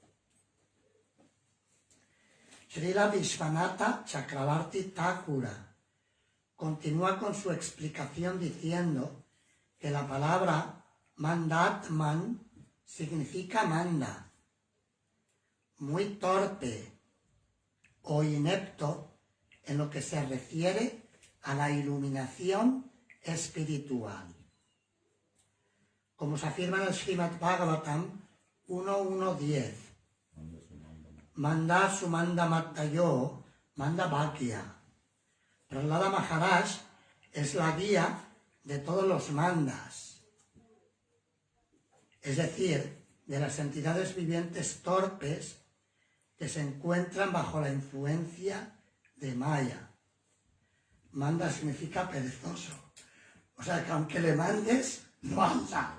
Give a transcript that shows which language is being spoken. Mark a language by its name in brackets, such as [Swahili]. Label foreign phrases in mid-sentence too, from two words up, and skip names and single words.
[Spanish] Srila Vishwanatha Chakravarti Thakura continúa con su explicación diciendo que la palabra Mandatman significa manda, muy torpe o inepto en lo que se refiere a la iluminación espiritual. Como se afirma en el Srimad Bhagavatam 1.1.10, [Sanskrit] मन्दा सुमन्द मत्तयो मन्द भाक्य. [Spanish] Prahlada Maharaj es la guía de todos los mandas, es decir, de las entidades vivientes torpes que se encuentran bajo la influencia de Maya. Manda significa perezoso. O sea que aunque le mandes, no anda.